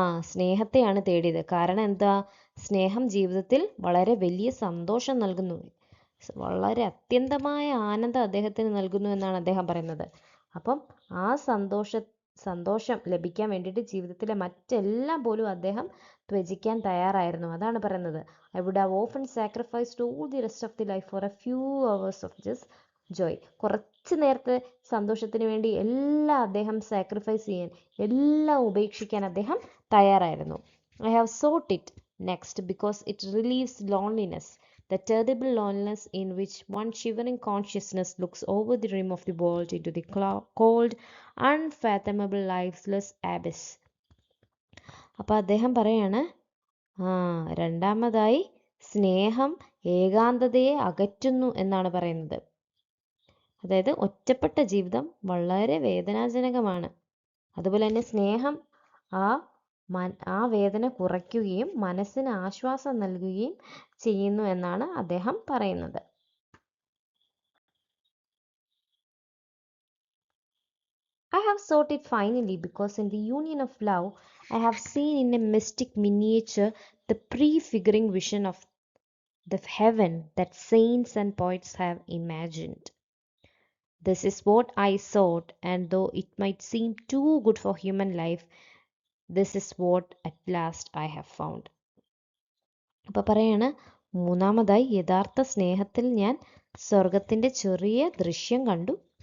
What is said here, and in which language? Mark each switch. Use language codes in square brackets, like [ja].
[ml] സ്നേഹത്തെയാണ് തേടിയത്. കാരണം എന്താ? സ്നേഹം ജീവിതത്തിൽ വളരെ വലിയ സന്തോഷം നൽകുന്നു, വളരെ അത്യന്തമായ ആനന്ദം അദ്ദേഹത്തിന് നൽകുന്നു എന്നാണ് അദ്ദേഹം പറയുന്നത്. അപ്പം ആ സന്തോഷം ലഭിക്കാൻ വേണ്ടിയിട്ട് ജീവിതത്തിലെ മറ്റെല്ലാം പോലും അദ്ദേഹം ത്യജിക്കാൻ തയ്യാറായിരുന്നു. അതാണ് പറയുന്നത്, [en] I would have often sacrificed all the rest of the life for a few hours of just joy. [ml] കുറച്ച് നേരത്തെ സന്തോഷത്തിന് വേണ്ടി എല്ലാം അദ്ദേഹം സാക്രിഫൈസ് ചെയ്യാൻ, എല്ലാം ഉപേക്ഷിക്കാൻ അദ്ദേഹം തയ്യാറായിരുന്നു. [en] I have sought it next because it relieves loneliness, the terrible loneliness in which one shivering consciousness looks over the rim of the world into the cold, unfathomable, lifeless abyss. [ml] അപ്പോൾ അദ്ദേഹം പറയാണ് രണ്ടാമതായി സ്നേഹം ഏകാന്തതയെ അകറ്റുന്നു എന്നാണ് പറയുന്നത്. അതായത് ഒറ്റപ്പെട്ട ജീവിതം വളരെ വേദനാജനകമാണ്. അതുപോലെ തന്നെ സ്നേഹം ആ വേദന കുറയ്ക്കുകയും മനസ്സിന് ആശ്വാസം നൽകുകയും ചെയ്യുന്നു എന്നാണ് അദ്ദേഹം പറയുന്നത്. [en] I have sought it finally because in the union of love I have seen in a mystic miniature the prefiguring vision of the heaven that saints and poets have imagined. This is what I sought, and though it might seem too good for human life, this is what at last I have found. [ml] അപ്പോൾ പറയാണ് മൂന്നാമതായി യഥാർത്ഥ സ്നേഹത്തിൽ ഞാൻ സ്വർഗത്തിന്റെ ചെറിയ ദൃശ്യം കണ്ടു.